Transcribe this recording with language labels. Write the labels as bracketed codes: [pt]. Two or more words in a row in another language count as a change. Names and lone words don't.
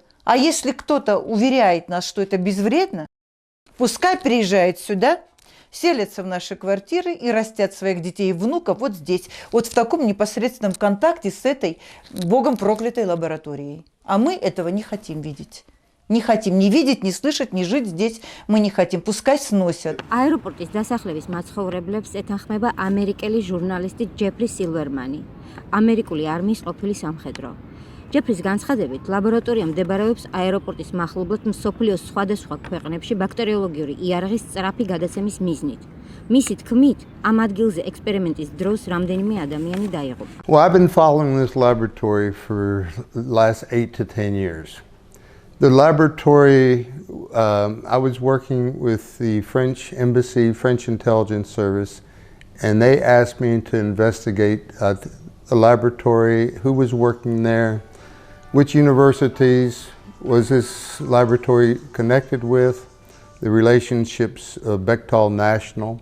[ru] А если кто-то уверяет нас, что это безвредно, пускай приезжает сюда, селятся в наши квартиры и растят своих детей и внуков вот здесь, вот в таком непосредственном контакте с этой богом проклятой лабораторией. А мы этого не хотим видеть. Не хотим ни видеть, ни слышать, ни жить здесь мы не хотим. Пускай сносят. [ka] აეროპორტის დასახლების მაცხოვრებლებს ეთანხმება ამერიკელი ჟურნალისტი ჯეფრი სილვერმანი, ამერიკული არმიის ყოფილი სამხედრო. ჯეფრის განცხადებით, ლაბორატორია მდებარეობს აეროპორტის მახლობლად მსოფლიოს სხვადასხვა ქვეყნებში ბაქტერიოლოგიური იარაღის სწრაფი გადაცემის მიზნით. მისი თქმით, ამ ადგილზე ექსპერიმენტის დროს რამდენიმე ადამიანი დაიღუპა. [en] Well, I've been following this laboratory for the last 8 to 10 years. The laboratory, I was working with the French Embassy, French Intelligence Service, and they asked me to investigate the laboratory, who was working there, which universities was this laboratory connected with, the relationships of Bechtel National.